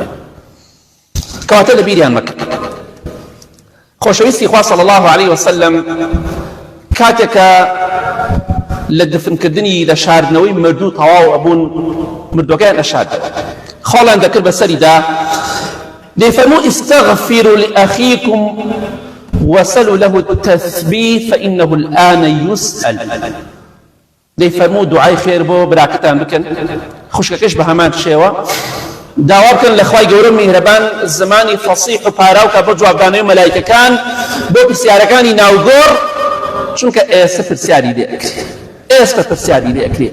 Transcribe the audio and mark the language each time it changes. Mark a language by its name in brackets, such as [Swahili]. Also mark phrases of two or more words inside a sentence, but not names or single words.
[Central Kurdish] کەواتە لە بیریان مەکە. خۆشەویستی خوا [Arabic] صلی الله علیه وسلم [Central Kurdish] کاتێکە لە دفنکردنی لە شاردنەوەی مردوو تەواو ئەبوون، مردوەکەیان ئەشاردەوە، خۆڵیان دەکرد بەسەریدا، دەیفەرموو [Arabic] استغفروا لأخيكم وسلوا له التثبيت فإنه الآن يسأل. [Central Kurdish] دەیفەرموو دوعای خێر بۆ براکەتان بکەن، خوشکەکەش بە هەمان شێوە داوا بکەن لە خوای گەورە میهرەبان زمانی فەسیح و پاراوکە بۆ جوابدانەوەی مەلایکەکان بۆ پرسیارەکانی ناوگۆڕ، چونکە ئێستا پرسیاری لێ ئەکرێ، ئێستا پرسیاری لێ ئەکرێ.